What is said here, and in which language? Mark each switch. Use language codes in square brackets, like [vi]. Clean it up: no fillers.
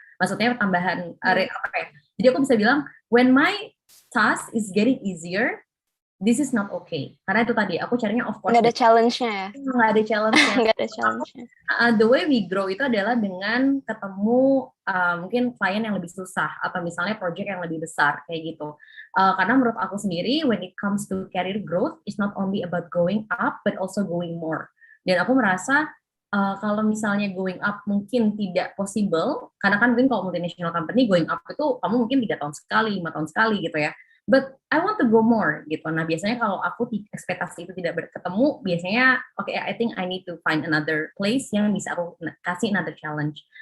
[id] Maksudnya tambahan apa ya? Jadi aku bisa bilang, [en] when my task is getting easier, this is not okay. [id] Karena itu tadi, aku carinya [en] of course. [id] Nggak ada challenge-nya ya? Nggak ada challenge-nya. Nggak ada challenge-nya. [en] The way we grow [id] itu adalah dengan ketemu mungkin klien yang lebih susah, atau misalnya project yang lebih besar, kayak gitu. Karena menurut aku sendiri, [en] when it comes to career growth, it's not only about going up, but also going more. [id] Dan aku merasa, kalau misalnya [en] going up [id] mungkin tidak possible, karena kan mungkin kalau [en] multinational company going up [id] itu kamu mungkin 3 tahun sekali, 5 tahun sekali gitu ya. [en] but I want to go more [id] gitu. Nah biasanya kalau aku ekspektasi itu tidak berketemu, biasanya [en] okay, I think I need to find another place [id] yang bisa aku kasih [en] another challenge.